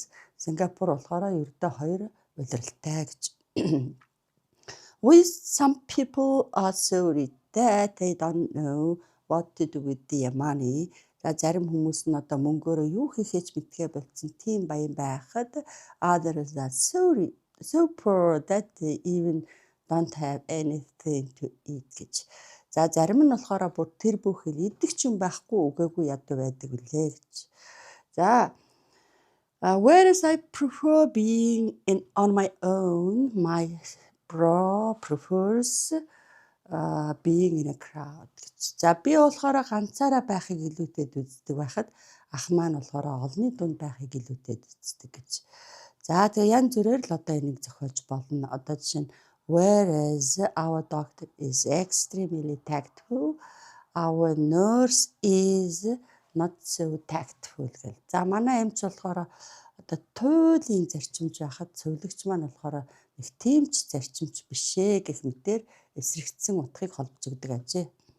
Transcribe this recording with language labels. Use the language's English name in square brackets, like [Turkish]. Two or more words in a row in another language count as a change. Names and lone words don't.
[Mongolian] Сингапур болохоор ердөө 2 улиралтай гэж. [English] With some people are sorry that they don't know what to do with their money. [Mongolian] За зарим хүмүүс нь одоо мөнгөөрөө юу хийхээ ч мэдгээ болцсон тийм баян байхад [English] others are sorry so poor that they even don't have anything to eat [Mongolian] гэж. За зарим нь болохоор бүр тэр бүхэл идэх ч юм байхгүй үгээгүй ядуу байдаг үлээ гэж. [English] За whereas I prefer being on my own, my bro prefers being in a crowd гэж. [Mongolian] За би болохоор ганцаараа байхыг илүүтэд үздэг байхад ах маань болохоор олонний дунд байхыг илүүтэд үздэг гэж. За тэгээ янз бүрээр л одоо энийг зохиолж болно. Одоо жишээ нь [English] whereas our doctor is extremely tactful, our nurse is not so tactful гэл. [Mongolian] За манай эмч болохоор одоо туйлын зарчимж байхад цөвлөгч маань болохоор их тийм ч зарчимч биш ээ гэх мэтээр эсрэгцсэн утгыг холбож өгдөг ажээ.